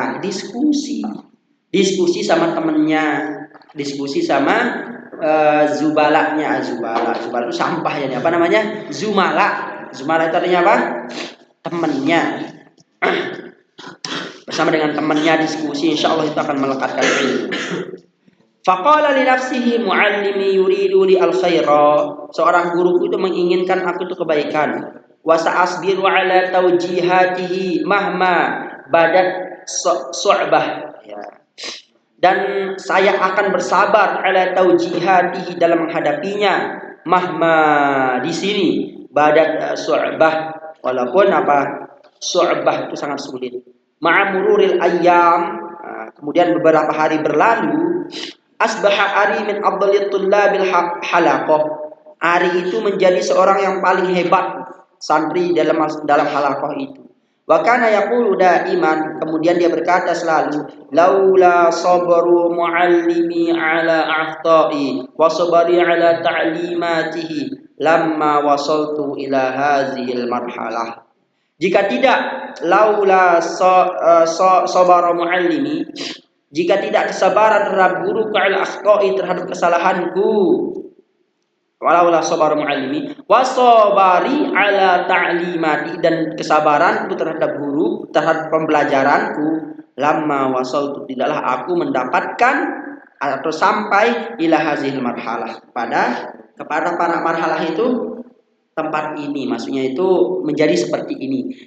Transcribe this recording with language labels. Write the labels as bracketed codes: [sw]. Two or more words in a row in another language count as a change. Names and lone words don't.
[id] Diskusi sama temennya, diskusi sama zubalanya. Zubala itu sampah ya, apa namanya? Zumala itu artinya apa? Temennya. Bersama dengan temannya diskusi, insya Allah itu akan melekatkan ilmu. [ar] فقال لنفسه معلمي يريد لي الخير. [id] Seorang guruku itu menginginkan aku itu kebaikan. [ar] وسأصبر على توجيهاته مهما بدت صعبة. [id] Ya. Dan saya akan bersabar [ar] على توجيهاته [id] dalam menghadapinya. Mahma di sini [ar] بدت صعبة, [id] walaupun su'bah itu sangat sulit. [ar] مع مرور الأيام, [id] kemudian beberapa hari berlalu, [ar] أصبح Ari من أفضل طلاب الحلقة. [id] Ari itu menjadi seorang yang paling hebat santri dalam halaqah itu. [ar] وكان يقول دائما, [id] kemudian dia berkata selalu, [ar] لولا صبر معلمي على أخطائي وصبري على تعليماته لما وصلت إلى هذه المرحلة. [id] Jika tidak [ar] لولا صبر معلمي, [id] jika tidak kesabaran terhadap guruku [ar] على أخطائي, [id] terhadap kesalahanku, [ar] ولولا صبر معلمي وصبري على تعليماتي, [id] dan kesabaranku terhadap guru, terhadap pembelajaranku, [ar] لما وصلت, [id] tidaklah aku mendapatkan atau sampai [ar] إلى هذه المرحلة, [id] kepada para marhalah itu, tempat ini, maksudnya itu menjadi seperti ini.